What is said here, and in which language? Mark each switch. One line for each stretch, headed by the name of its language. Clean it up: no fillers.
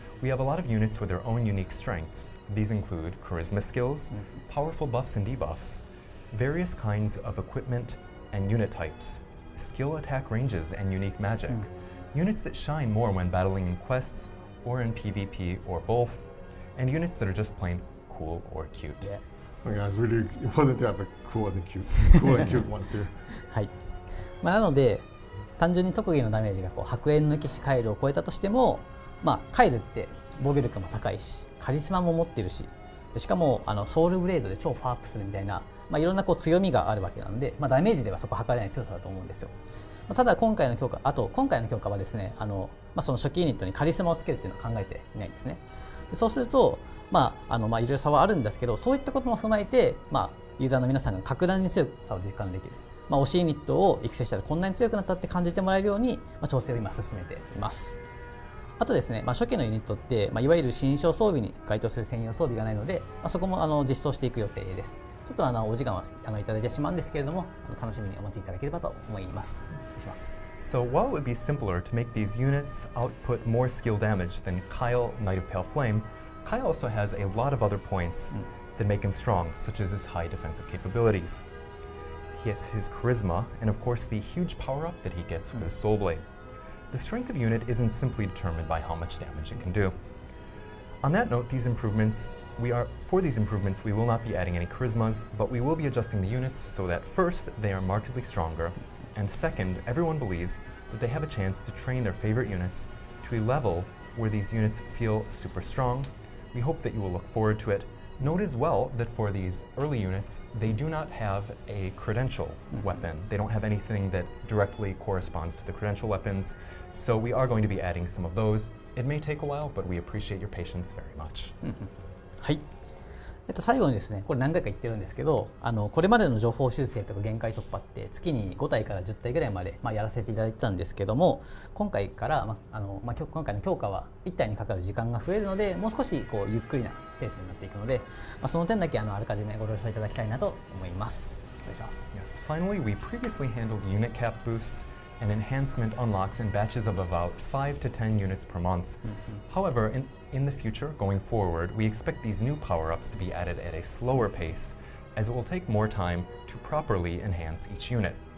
English: We have a lot of units with their own unique strengths. These include charisma skills, powerful buffs and debuffs, various kinds of equipment and unit types, skill attack ranges and unique magic, units that shine more when battling in quests or in PvP or both, and units that are just plain cool or cute. Yeah. Yeah, it's really important to have a cool and cute ones too.
Japanese: はい。なので単純に特技のダメージが白煙の騎士カイルを超えたとしても、カイルって防御力も高いし、カリスマも持ってるし、しかもソウルブレードで超パワーアップするみたいな、いろんな強みがあるわけなんで、ダメージではそこ測れない強さだと思うんですよ。ただ今回の強化はですね、その初期ユニットにカリスマをつけるっていうのを考えていないんですね。そうすると、いろいろ差はあるんですけど、そういったことも踏まえて、ユーザーの皆さんが格段に強さを実感できる、推しユニットを育成したらこんなに強くなったって感じてもらえるように、調整を今進めています。あとですね、初期のユニットって、いわゆる新装装備に該当する専用装備がないので、そこも実装していく予定です。ちょっとお時間はいただいてしまうんですけれども、楽しみにお待ちいただければと思います。お願いします。
English: So while it would be simpler to make these units output more skill damage than Kyle, Knight of Pale Flame, Kyle also has a lot of other points that make him strong, such as his high defensive capabilities. He has his charisma, and of course the huge power-up that he gets with his Soul Blade. The strength of unit isn't simply determined by how much damage it can do. On that note, for these improvements, we will not be adding any charismas, but we will be adjusting the units so that first, they are markedly stronger, and second, everyone believes that they have a chance to train their favorite units to a level where these units feel super strong. We hope that you will look forward to it. Note as well that for these early units, they do not have a credential weapon. They don't have anything that directly corresponds to the credential weapons, so we are going to be adding some of those. It may take a while, but we appreciate your patience very much.
Japanese: はい。最後にですね、これ何回か言ってるんですけど、これまでの情報修正とか限界突破って月に5体から10体ぐらいまで、やらせていただいてたんですけども、今回から、今回の強化は1体にかかる時間が増えるので、もう少しゆっくりなペースになっていくので、その点だけあらかじめご了承いただきたいなと思います。お願いします。
English: Yes. Finally, we previously handled unit cap boosts and enhancement unlocks in batches of about 5 to 10 units per month. However, in the future, going forward, we expect these new power-ups to be added at a slower pace, as it will take more time to properly enhance each unit.